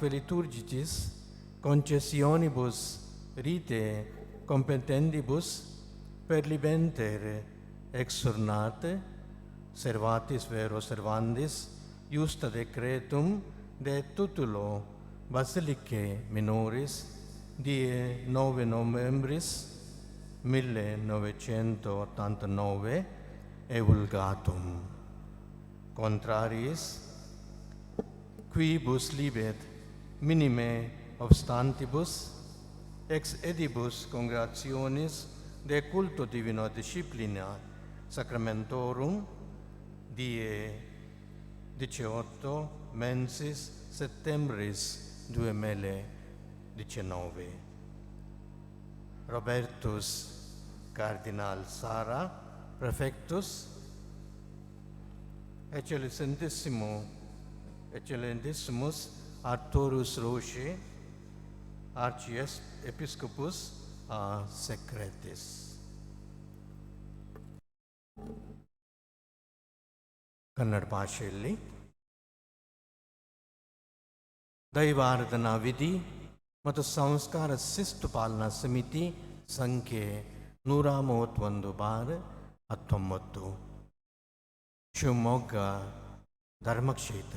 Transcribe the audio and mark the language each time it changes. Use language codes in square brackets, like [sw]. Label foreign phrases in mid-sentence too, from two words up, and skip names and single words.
[la] liturgicis concessionibus rite competentibus per libenter exurnate servatis vero servandis justa decretum de tutulo Basilicae Minoris die 9 novembris 1989 evulgatum. Contrariis quibus libet minime obstantibus ex edibus congregationis de culto divino disciplina sacramentorum die 18 mensis septembris 2019. Robertus Cardinal Sara, Prefectus, Excellentissimus Arturus Roche, Archiepiscopus Secretis. [kn] ಕನ್ನಡ ಭಾಷೆಯಲ್ಲಿ ದೈವಾರಾಧನಾ ವಿಧಿ ಮತ್ತು ಸಂಸ್ಕಾರ ಶಿಸ್ತು ಪಾಲನಾ ಸಮಿತಿ ಸಂಖ್ಯೆ 131/19 ಶಿವಮೊಗ್ಗ ಧರ್ಮಕ್ಷೇತ್ರ.